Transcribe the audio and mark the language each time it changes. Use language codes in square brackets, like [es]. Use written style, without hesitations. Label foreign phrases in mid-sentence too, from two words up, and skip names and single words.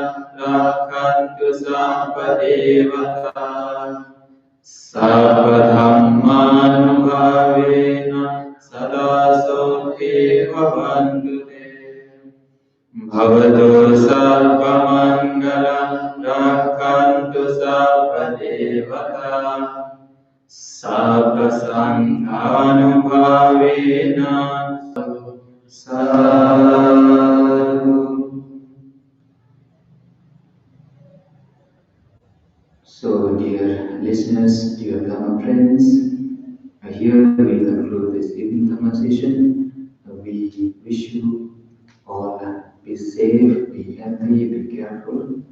[pi] rakhantu sabba devata Sabba dhammanubhavena sada sote bhavantu te Bhavatu sabba mangalam rakhantu sabba devata Sabba sanghanubhavena sadhu. [en] So, dear listeners, dear Dhamma friends, here we conclude this evening Dhamma session. We wish you all be safe, be healthy, be careful.